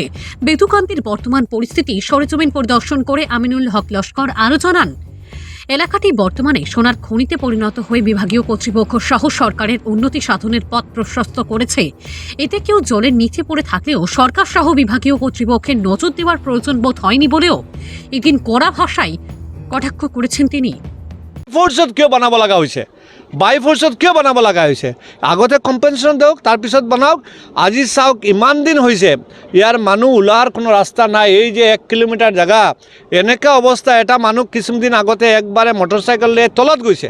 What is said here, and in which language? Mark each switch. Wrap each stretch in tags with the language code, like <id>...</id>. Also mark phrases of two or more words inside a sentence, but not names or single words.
<bn>বেতুকান্দির বর্তমান পরিস্থিতি সরেজমিন পরিদর্শন করে আমিনুল হক লস্কর আরও জানান, এলাকাটি বর্তমানে সোনার খনিতে পরিণত হয়ে বিভাগীয় কর্তৃপক্ষ সহ সরকারের উন্নতি সাধনের পথ প্রশস্ত করেছে। এতে কেউ জলের নিচে পড়ে থাকলেও সরকার সহ বিভাগীয় কর্তৃপক্ষের নজর দেওয়ার প্রয়োজন বোধ হয়নি বলেও এদিন কড়া ভাষায় কটাক্ষ করেছেন তিনি।</bn> <as>ফোর্সত কিয় বনাব লগা হৈছে? বাই ফোর্সত কিয় বনাব লগা হৈছে? আগতে কম্পেনচেশ্যন দিয়ক, তাৰপিছত বনাওক। আজি চাওক, ইমান দিন হৈছে ইয়াৰ মানুহ ওলোৱাৰ কোনো ৰাস্তা নাই। এই যে 1 কিলোমিটাৰ জেগা, এনেকুৱা অৱস্থা। এটা মানুহ কিছুদিন আগতে একবাৰে মটৰচাইকেল লৈ তলত গৈছে।</as>